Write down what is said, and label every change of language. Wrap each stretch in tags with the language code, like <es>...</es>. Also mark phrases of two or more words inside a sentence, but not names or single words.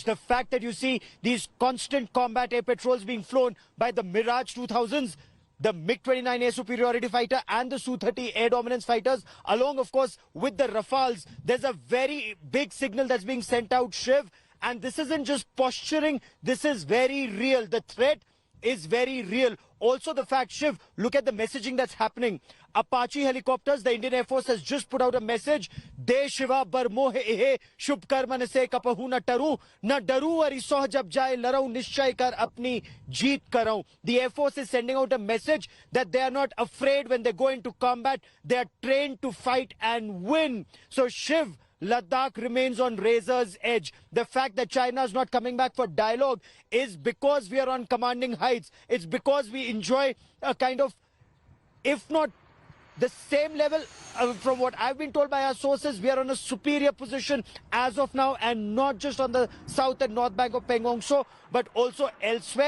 <en>The fact that you see these constant combat air patrols being flown by the Mirage 2000s, the MiG-29 air superiority fighter and the Su-30 air dominance fighters, along, of course, with the Rafales, there's a very big signal that's being sent out, Shiv. And this isn't just posturing, this is very real. The threat is very real. Also the fact, Shiv, look at the messaging that's happening. Apache helicopters, the Indian Air Force has just put out a message.</en> <pa>ਦੇਹ ਸਿਵਾ ਬਰੁ ਮੋਹਿ ਇਹੈ ਸੁਭ ਕਰਮਨ ਤੇ ਕਬਹੂੰ ਨ ਟਰੋਂ ਨ ਡਰੋਂ ਅਰਿ ਸੋ ਜਬ ਜਾਇ ਲਰੋਂ ਨਿਸਚੈ ਕਰਿ ਅਪੁਨੀ ਜੀਤ ਕਰੋਂ.</pa> <en>The Air Force is sending out a message that they are not afraid when they go into combat. They are trained to fight and win. So Shiv, Ladakh remains on razor's edge. The fact that China is not coming back for dialogue is because we are on commanding heights. It's because we enjoy a kind of, if not the same level, from what I've been told by our sources, we are on a superior position as of now, and not just on the south and north bank of Pengong So, but also elsewhere.</en>